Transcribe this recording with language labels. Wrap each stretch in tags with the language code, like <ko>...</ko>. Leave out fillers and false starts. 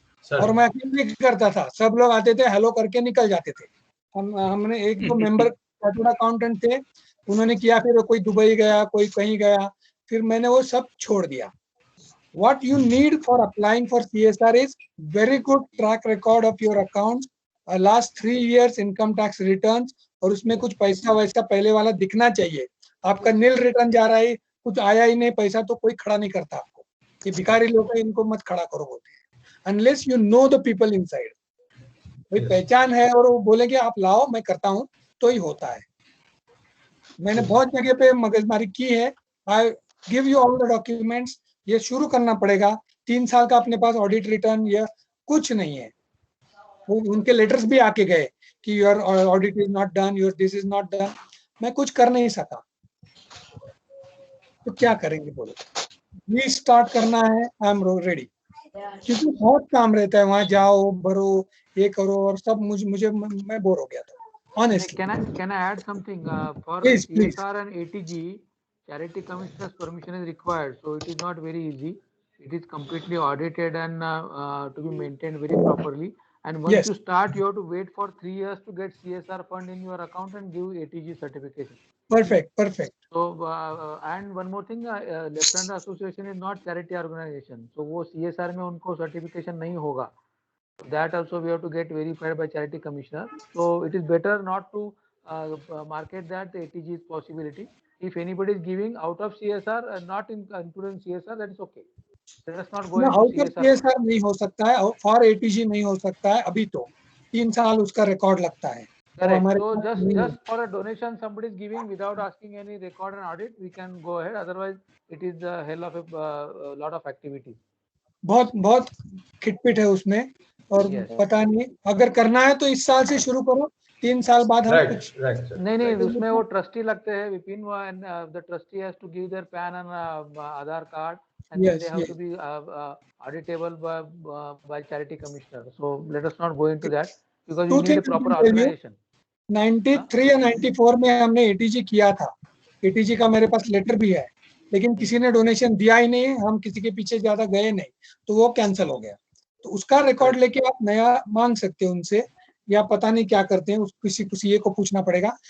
<hi>और मैं अकेले करता था, सब लोग आते थे हेलो करके निकल जाते थे। हमने एक दो मेंबर चार्टर्ड अकाउंटेंट थे, उन्होंने किया, फिर कोई दुबई गया, कोई कहीं गया, फिर मैंने वो सब छोड़ दिया।</hi> <en>What you need for applying for CSR is very good track record of your accounts, last 3 years income tax returns,</en> <hi>और उसमें कुछ पैसा वैसा पहले वाला दिखना चाहिए। आपका नील रिटर्न जा रहा है, कुछ आया ही नहीं पैसा, तो कोई खड़ा नहीं करता आपको। ये भिखारी लोग हैं, इनको मत खड़ा करो बोलते हैं।</hi> <en>Unless you know the people inside,</en> <hi>कोई पहचान है और वो बोले कि आप लाओ मैं करता हूँ, तो ही होता है। मैंने बहुत जगह पे मगजमारी की है।</hi> <en>I give you all the documents,</en> <hi>ये शुरू करना पड़ेगा। 3 साल का अपने पास ऑडिट रिटर्न या कुछ नहीं है। वो उनके लेटर्स भी आके गए कि</hi> <en>your audit is not done,</en> <hi>your this is not done. मैं कुछ कर नहीं सका, तो क्या करेंगे बोलो। रीस्टार्ट करना है,</hi> <en>I am ready,</en> <hi>क्योंकि बहुत काम रहता है, वहां जाओ भरो ये करो, और सब मुझे मैं बोर हो गया था honestly.</hi> <en>Can I add something? For Please. CSR and ATG, charity commissioner's permission is required, so it is not very easy. It is completely audited and to be maintained very properly. And once you start, you have to wait for 3 years to get CSR fund in your account and give ATG certification. Perfect. So and one more thing, Left Hander Association is not charity organization, so</en> <hi>वो CSR में उनको certification नहीं होगा.</hi> <en>That also we have to get verified by charity commissioner. So it is better not to market that the ATG is possibility. If anybody is giving out of CSR and not including CSR, that is okay. Let us not go into</en> <hi>out of CSR नहीं हो सकता है, for ATG नहीं हो सकता है अभी, तो 3 साल उसका रिकॉर्ड लगता है।</hi> <en>Correct. So just for a donation somebody is giving without asking any record and audit, we can go ahead. Otherwise, it is the hell of a lot of activities.</en> <hi>बहुत खिटपिट है उसमें, और पता नहीं, अगर करना है तो इस साल से शुरू करो, 3 साल बाद हम कुछ नहीं उसमें वो ट्रस्टी लगते हैं</hi> <en>Vipin, and the trustee has to give their PAN and Aadhaar card, and they have to be auditable by charity commissioner. So let us not go into that, because you need a proper organization.</en> <hi>93 या 94 में हमने ATG किया था। ATG का मेरे पास letter भी है, लेकिन किसी ने डोनेशन दिया ही नहीं, हम किसी के पीछे ज्यादा गए नहीं, तो वो कैंसिल हो गया। तो उसका रिकॉर्ड लेके आप नया मांग सकते हो उनसे, या पता नहीं क्या करते हैं, किसी को पूछना पड़ेगा।</hi>